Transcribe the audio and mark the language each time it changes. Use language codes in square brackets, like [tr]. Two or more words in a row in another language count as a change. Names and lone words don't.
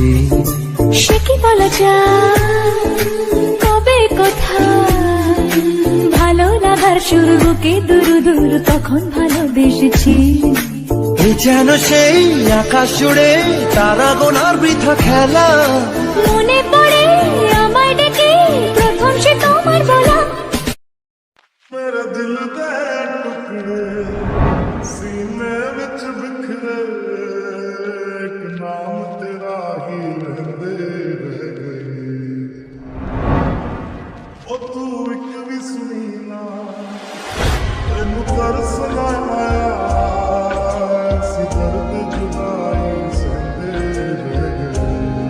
[bn] সে কি বলা যায়, কবে কোথায়, ভালো লাগার শুরু বুকে দূর দূর তখন ভালোবেসেছি। এ যেন সেই আকাশ জুড়ে তারা গোনার বৃথা খেলা, মনে পড়ে আমায় ডেকে প্রথম সে তোমার বলা। [pa] ਮੇਰਾ ਦਿਲ ਦੇ ਟੁਕੜੇ ਸੀਨੇ ਵਿਚ ਬਿਖਰੇ, ਇਕ ਨਾਮ ਤੇਰਾ ਹੀ ਲੈਂਦੇ ਰਹਿ ਗਏ। ਓ ਤੂੰ ਇਕ ਵੀ ਸੁਣੀ ਨਾ, ਤੈਨੂੰ ਤਰਸ ਨਾ ਆਇਆ, ਐਸੀ ਦਰਦ ਜੁਦਾਈ ਸਹਿੰਦੇ ਰਹਿ ਗਏ।